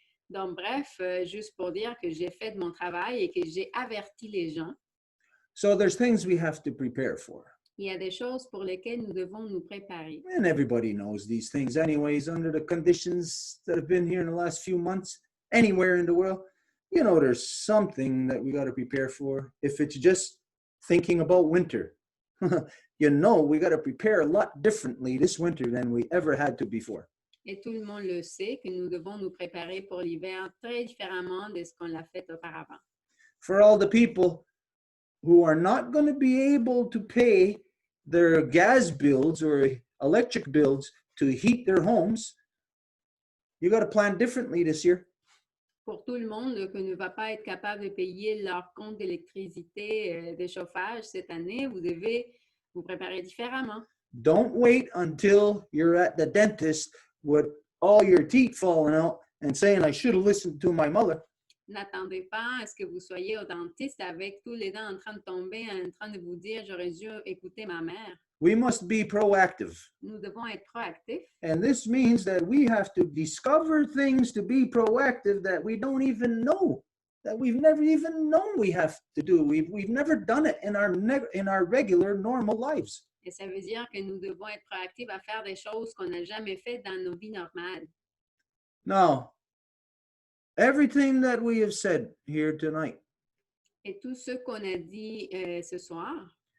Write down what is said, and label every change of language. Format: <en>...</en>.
<fr>Donc, bref, juste pour dire que j'ai fait de mon travail et que j'ai averti les gens.</fr> <en>So there's things we have to prepare for.</en> <fr>Il y a des choses pour lesquelles nous devons nous préparer.</fr> <en>And everybody knows these things anyways, under the conditions that have been here in the last few months, anywhere in the world. You know, there's something that we got to prepare for. If it's just thinking about winter, you know, we got to prepare a lot differently this winter than we ever had to before.</en> <fr>Et tout le monde le sait que nous devons nous préparer pour l'hiver très différemment de ce qu'on l'a fait auparavant.</fr> <en>For all the people who are not going to be able to pay their gas bills or electric bills to heat their homes, you got to plan differently this year.</en> <fr>Pour tout le monde qui ne va pas être capable de payer leur compte d'électricité, de chauffage cette année, vous devez vous préparer différemment.</fr> <en>Don't wait until you're at the dentist with all your teeth falling out and saying, I should have listened to my mother.</en> <fr>N'attendez pas à ce que vous soyez au dentiste avec tous les dents en train de tomber, en train de vous dire, j'aurais dû écouter ma mère.</fr> <en>We must be proactive.</en> <fr>Nous devons être proactifs.</fr> <en>And this means that we have to discover things to be proactive that we don't even know, that we've never even known we have to do. We've never done it in our regular, normal lives.</en> <fr>Et ça veut dire que nous devons être proactifs à faire des choses qu'on n'a jamais faites dans nos vies normales.</fr> <en>Now, everything that we have said here tonight,</en> <fr>Et tout ce qu'on a dit ce soir,</fr>